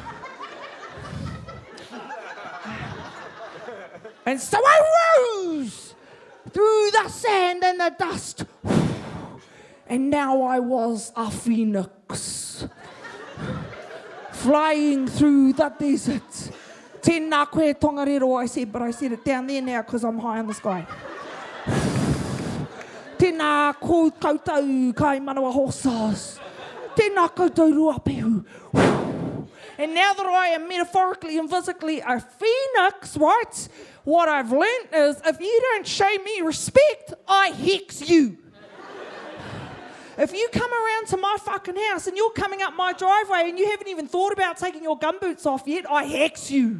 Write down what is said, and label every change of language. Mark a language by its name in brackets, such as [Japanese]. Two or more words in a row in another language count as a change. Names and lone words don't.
[English] And so I rose through the sand and the dust. And now I was a phoenix. Flying through the desert. [Māori] Tēnā koe tongariro, [English] I said, but I said it down there now because I'm high in the sky. [Māori] Tēnā ko koutou kai manawa horses. Tēnā koutou ruapehu. [English] And now that I am metaphorically and physically a phoenix, right, what I've learnt is if you don't show me respect, I hex you. If you come around to my fucking house and you're coming up my driveway and you haven't even thought about taking your gumboots off yet, I hex you.